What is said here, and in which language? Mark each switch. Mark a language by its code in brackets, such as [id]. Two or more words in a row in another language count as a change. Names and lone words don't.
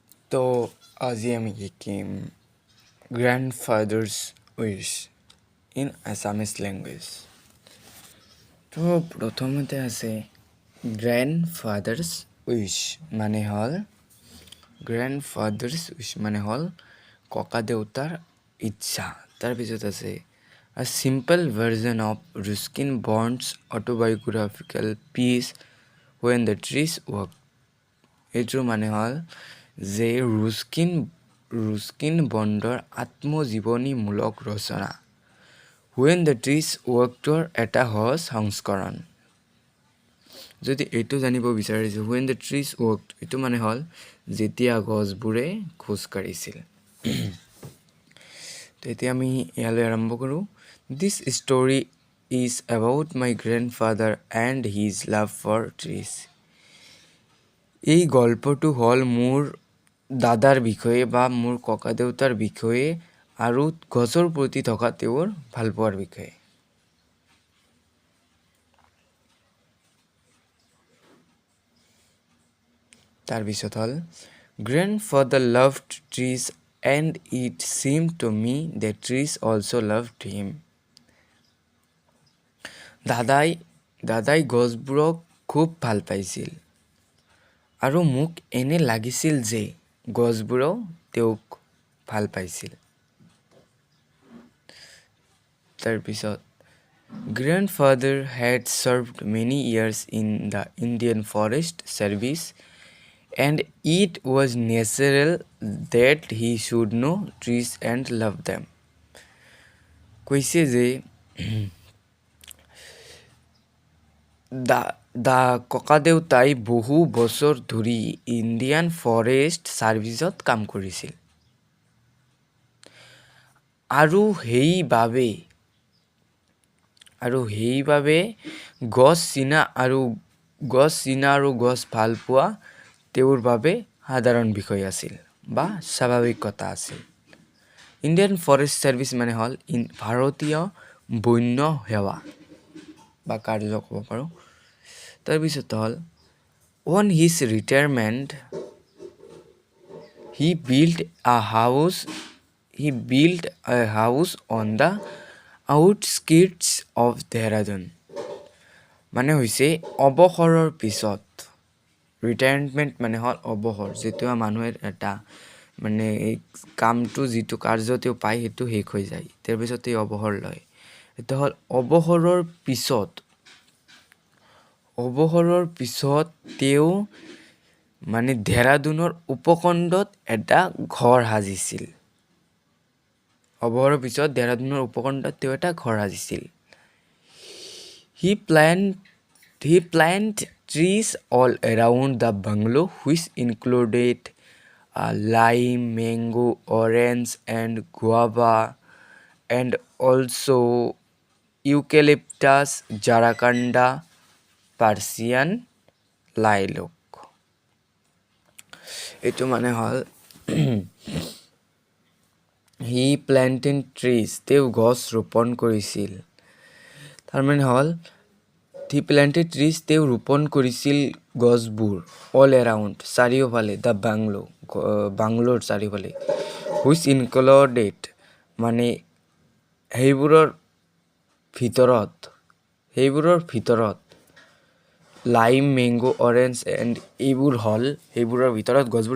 [as] তো আজি আমি শিকিম [en] grandfather's wish in Assamese language. [as] তো প্ৰথমতে আছে [en] grandfather's wish [as] মানে হ'ল ককা দেউতাৰ ইচ্ছা। তাৰপিছত আছে [en] A simple version of Ruskin Bond's autobiographical piece When the Trees Walk. [as] এইটোৰ মানে হ'ল যে ৰুস্কিন বণ্ডৰ আত্মজীৱনীমূলক ৰচনা When the Trees Walk'ৰ এটা সহজ সংস্কৰণ। যদি এইটো জানিব বিচাৰিছোঁ When the Trees Walked, এইটো মানে হ'ল যেতিয়া গছবোৰে খোজ কাঢ়িছিল। তো এতিয়া আমি ইয়ালৈ আৰম্ভ কৰোঁ। [en] This story is about my grandfather and his love for trees. [as] এই গল্পটো হ'ল মোৰ দাদাৰ বিষয়ে বা মোৰ ককা দেউতাৰ বিষয়ে আৰু গছৰ প্ৰতি থকা তেওঁৰ ভালপোৱাৰ বিষয়ে। তাৰপিছত হ'ল [en] Grandfather loved trees and it seemed to me that trees also loved him. [as] দাদাই গছবোৰক খুব ভাল পাইছিল আৰু মোক এনে লাগিছিল যে গছবোৰেও তেওঁক ভাল পাইছিল। [en] তাৰপিছত Grandfather had served many years in the Indian Forest Service and it was natural that he should know trees and love them. [as] কৈছে যে ককা দেউতাই বহু বছৰ ধৰি ইণ্ডিয়ান ফৰেষ্ট ছাৰ্ভিচত কাম কৰিছিল আৰু সেইবাবে গছ চিনা আৰু গছ ভাল পোৱা তেওঁৰ বাবে সাধাৰণ বিষয় আছিল বা স্বাভাৱিক কথা আছিল। ইণ্ডিয়ান ফৰেষ্ট ছাৰ্ভিচ মানে হ'ল ভাৰতীয় বন্য সেৱা বা কাৰ্য ক'ব পাৰোঁ। তাৰপিছত হ'ল [en] On his retirement, he built a house on the outskirts of Dehradun. [as] মানে হৈছে অৱসৰৰ পিছত। ৰিটায়াৰমেণ্ট মানে হ'ল অৱসৰ, যেতিয়া মানুহে এটা মানে এই কামটো যিটো কাৰ্য তেওঁ পায় সেইটো শেষ হৈ যায়, তাৰপিছত তেওঁ অৱসৰ লয়। সেইটো হ'ল অৱসৰৰ পিছত তেওঁ মানে দেহৰাদুনৰ উপকণ্ঠত এটা ঘৰ সাজিছিল। [en] He planted trees all around the bungalow which included lime, mango, orange and guava and also eucalyptus, jacaranda, Persian lilac. [as] এইটো মানে হ'ল [en] He planted trees, [as] তেওঁ গছ ৰোপণ কৰিছিল। তাৰমানে হ'ল [en] He planted trees, [as] তেওঁ ৰোপণ কৰিছিল গছবোৰ [en] all around, [as] চাৰিওফালে the বাংলোৰ চাৰিওফালে [en] which included [as] মানে সেইবোৰৰ ভিতৰত [en] lime, mango, orange and [as] সেইবোৰৰ ভিতৰত গছবোৰ।